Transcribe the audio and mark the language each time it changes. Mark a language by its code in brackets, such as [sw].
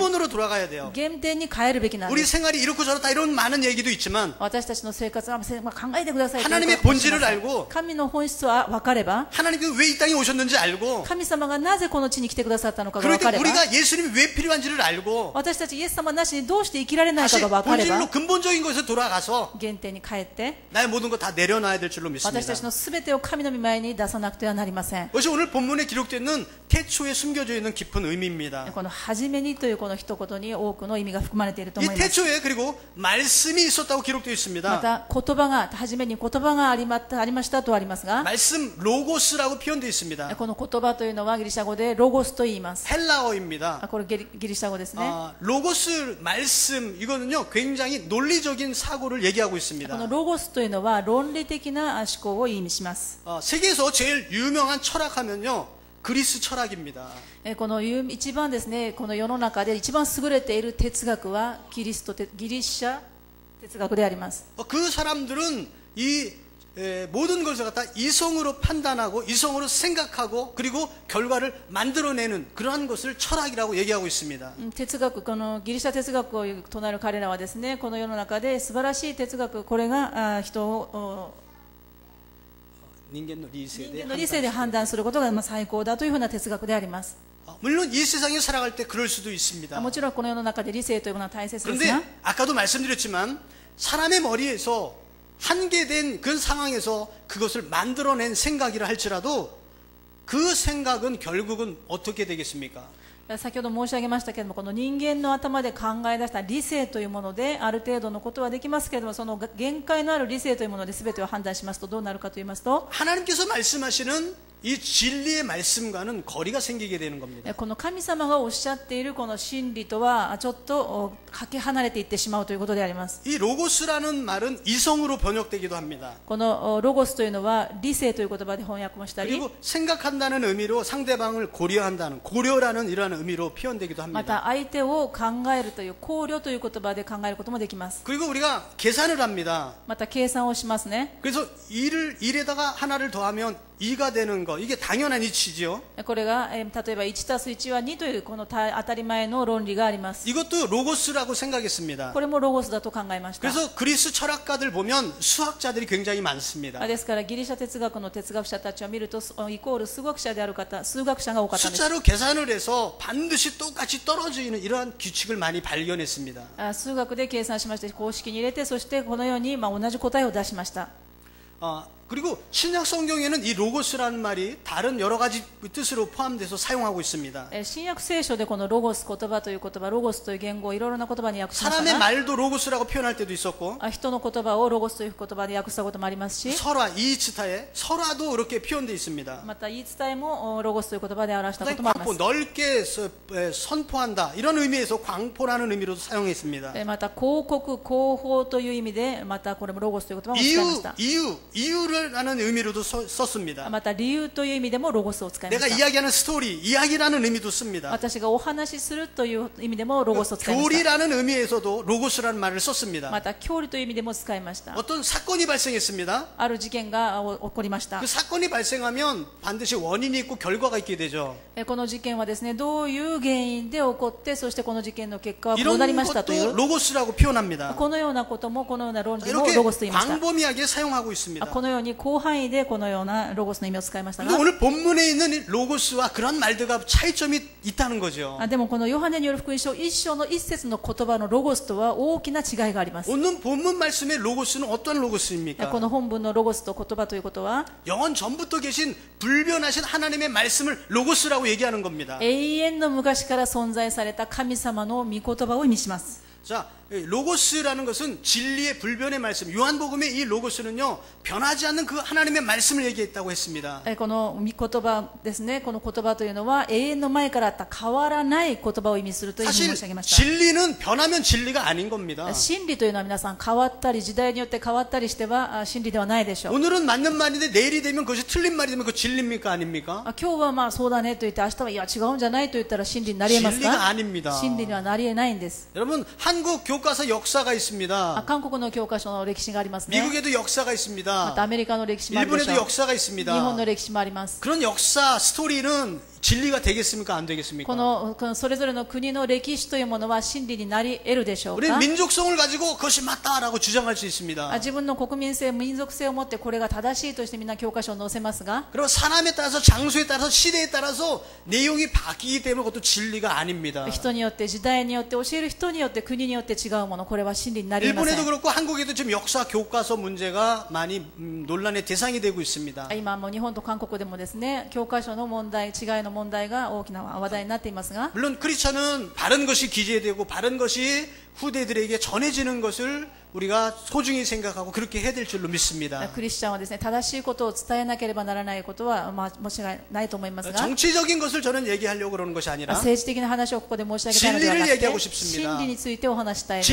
[ko] 근본으로 돌아가야 돼요. [ja] 原点に帰るべきなん [ko] 우리 [ja] です。 [ko] 생활이 이렇고 저렇다 이런 많은 얘기도 있지만 [ja] 私たちの生活は考えてくださいという [ko] 하나님의 [ja] ことをし [ko] 본질을 [ja] なさい [ko] 알고 [ja] 神の本質は分かれば [ko] 하나님께서 왜 이 땅에 오셨는지 알고 [ja] 神様がなぜこの地に来てくださったのかが [ko] 그럴 [ja] 分か [ko] 때 [ja] れば [ko] 우리가 예수님이 왜 필요한지를 알고 [ja] 私たちイエス様なしにどうして生きられないか [ko] 다시 [ja] が分かれば [ko] 본질로 근본적인 것에 돌아가서 [ja] 原点に帰って [ko] 나의 모든 것 다 내려놔야 될 줄로 [ja] 私た [ko] 믿습니다. [ja] ちの全てを神の御前に出さなくてはなりません。 [ko] 그것이 오늘 본문에 기록되어 있는 태초에 숨겨져 있는 깊은 의미입니다. [ja] この初めにというこの一言に多くの意味が含まれていると [ko] 이 [ja] 思います。 [ko] 태초에 그리고 말씀이 있었다고 기록되어 [ja] ま [ko] 있습니다. [ja] た言葉が初めに言葉がありましたとありますが [ko] 말씀 로고스라고 표현되어 있습니다. [ja] この言葉というのはギリシャ語でロゴスと言います。 [ko] 헬라어입니다. [ja] これギリシャ語ですね。 [ko] 로고스 말씀 이거는요 굉장히 논리적인 사고를 얘기하고 [ja] こ [ko] 있습니다. [ja] のロゴスというのは論理的な思考を意味します。 [ko] 세계에서 제일 유명한 철학하면요 그리스 철학입니다. [ja] この一番ですね、この世の中で一番優れている哲学はギリシャ哲学であります。 [ko] 그 사람들은 이 모든 것을 갖다 이성으로 판단하고 이성으로 생각하고 그리고 결과를 만들어내는 그러한 것을 철학이라고 얘기하고 있습니다. [ja] 哲学、このギリシャ哲学を唱える彼らはですね、この世の中で素晴らしい哲学、これが人を人間の理性で判断することが最高だというふうな哲学であります。 [ko] 물론 이 세상에 살아갈 때 그럴 수도 있습니다. [ja] もちろんこの世の中で理性というものは大切です [ko] 그런데 [ja] が、 [ko] 아까도 말씀드렸지만 사람의 머리에서 한계된 그 상황에서 그것을 만들어낸 생각이라 할지라도 그 생각은 결국은 어떻게 되겠습니까? [ja] 先ほど申し上げましたけれども、この人間の頭で考え出した理性というものである程度のことはできますけれども、その限界のある理性というもので全てを判断しますとどうなるかと言いますと、 [ko] 하나님께서 말씀하시는 이 진리의 말씀과는 거리가 생기게 되는 겁니다. [ja] この神様がおっしゃっているこの真理とはちょっとかけ離れていってしまうということであります。 [ko] 이 로고스라는 말은 이성으로 번역되기도 합니다. [ja] このロゴスというのは理性という言葉で翻訳もしたり、 [ko] 그리고 생각한다는 의미로 상대방을 고려한다는 고려라는 이러한 의미로 표현되기도 [ja] ま [ko] 합니다. [ja] た相手を考えるという考慮という言葉で考えることもできます。 [ko] 그리고 우리가 계산을 합니다. [ja] また計算をしますね。 [ko] 그래서 1에다가 하나를 더하면 2가 되는 거 이게 당연한 이치지요. [ja] これが、例えば 1+1 は2というこの当たり前の論理があります。 [ko] 이것도 로고스라고 생각했습니다. [ja] これもロゴスだと考えました。 [ko] 그래서 그리스 철학가들 보면 수학자들이 굉장히 많습니다. [ja] ですからギリシャ哲学の哲学者たちを見るとイコール数学者である方、数学者が多かったんです。 [ko] 숫자로 계산을 해서 반드시 똑같이 떨어지는 이러한 규칙을 많이 발견했습니다. [ja] 数学で計算しまして公式に入れて、そしてこのように同じ答えを出しました。 [ko] 그리고 신약 성경에는 이 로고스라는 말이 다른 여러 가지 뜻으로 포함돼서 사용하고 있습니다. [ja] 新約聖書でこのロゴス、言葉という言葉、ロゴスという言語をいろいろな言葉に訳しました [ko] 사람의 [ja] が、 [ko] 말도 로고스라고 표현할 때도 있었고 [ja] 人の言葉をロゴスという言葉で訳したこともありますし、 [ko] 설화, 이이츠타에 설화도 이렇게 표현되어 있습니다. [ja] また言い伝えもロゴスという言葉で表したこ [ko] 그다음에 [ja] ともありま [ko] 광포, [ja] す。 [ko] 넓게 선포한다 이런 의미에서 광포라는 의미로도 사용했습니다. [ja] また広告、広報という意味でまたこれもロゴスという言葉も使いました。 [ko] 이유라는 의미로도 썼습니다. [ja] また理由という意味でもロゴスを使いま [ko] 내가 [ja] した。 [ko] 이야기하는 스토리, 이야기라는 의미도 씁니다. [ja] 私がお話しするという意味でもロゴスを使いました。 [ko] 교리라는 의미에서도 로고스라는 말을 썼습니다. [ja] また教理という意味でも使いました。 [ko] 어떤 사건이 발생했습니다. [ja] ある事件が起こりました [ko] 그 。 사건이 발생하면 반드시 원인이 있고 결과가 있게 되죠. [ja] この事件はですね、どういう原因で起こって、そしてこの事件の結果はこう [ko] 이런 [ja] なりましたとい [ko] 것도 [ja] う、 [ko] 로고스라고 표현합니다. [ja] このようなこともこのような論理も [ko] 이렇게 [ja] ロゴスと言いました。 [ko] 광범위하게 사용하고 있습니다. [ja] このように広範囲でこのようなロゴスの意味を使いましたが [ko] 근데 、 오늘 본문에 있는 이 로고스와 그런 말들과 차이점이 있다는 거죠. [ja] でもこのヨハネによる福音書1章の1節の言葉のロゴスとは大きな違いがあります。 [ko] 오늘 본문 말씀의 로고스는 어떤 [ja] こ [ko] 로고스입니까? [ja] の本文のロゴスと言葉ということは、 [ko] 영원 전부터 계신 불변하신 하나님의 말씀을 로고스라고 얘기하는 겁니다. [ja] 永遠の昔から存在された神様の御言葉を意味します。 [ko] 자, 로고스라는 것은 진리의 불변의 말씀. 요한복음의 이 로고스는요, 변하지 않는 그 하나님의 말씀을 얘기했다고 했습니다. [ja] この御言葉ですね。この言葉というのは永遠の前からあった変わらない言葉を意味するというふうに申 [ko] 사실 [ja] し上げました。 [ko] 진리는 변하면 진리가 아닌 겁니다. [ja] 真理というのは皆さん変わったり時代によって変わったりしては真理ではないでしょう。 [ko] 오늘은 맞는 말인데 내일이 되면 그것이 틀린 말이 되면 그 진리입니까 아닙니까? [ja] 今日はまあそうだねと言って明日はいや違うんじゃないと言ったら真理になり得ますか？ [ko] 진리가 아닙니다. [ja] 真理にはなり得ないんです。 [ko] 여러분 한국 교과서 역사가 있습니다. [ja] 韓国の教科書の歴史がありますね。 [ko] 미국에도 역사가 [ja] また [ko] 있습니다. [ja] アメリカの歴史もあるでしょ [ko] 일본에도 [ja] う。 [ko] 역사가 [ja] 日 [ko] 있습니다. [ja] 本の歴史もあります。 [ko] 그런 역사 스토리는 진리가 되겠습니까 안 [ja] こ [ko] 되겠습니까? [ja] のそれぞれの国の歴史というものは真理になり得るでしょう [ko] 우리는 [ja] か？ [ko] 민족성을 가지고 그것이 맞다라고 주장할 수 있습니다. [ja] 自分の国民性、民族性を持ってこれが正しいとしてみんな教科書を載せますが、 [ko] 그리고 사람에 따라서 장소에 따라서 시대에 따라서 내용이 바뀌기 때문에 그것도 진리가 아닙니다. [ja] 人によって時代によって教える人によって国によって違うもの、これは真理になりませ [ko] 일본에도 [ja] ん。 [ko] 그렇고 한국에도 지금 역사 교과서 문제가 많이 논란의 대상이 되고 있습니다. [ja] 今も日本と韓国でもですね、教科書の問題、違いの問題が大きな話題になっていますが、 [ko] 물론 크리스천은 바른 것이 기재되고 바른 것이 후대들에게 전해지는 것을 우리가 소중히 생각하고 그렇게 해야 될 줄로 믿습니다. [ja] クリスチャンはですね、正しいことを伝えなければならないことは間違いないと思いますが、 [ko] 정치적인 것을 저는 얘기하려고 그러는 것이 아니라 [ja] 政治的な話をここで申し上げたいのではなく [ko] 진리를 얘기하고 [ja] て、 [ko] 싶습니다. [ja] 真理についてお話したいです。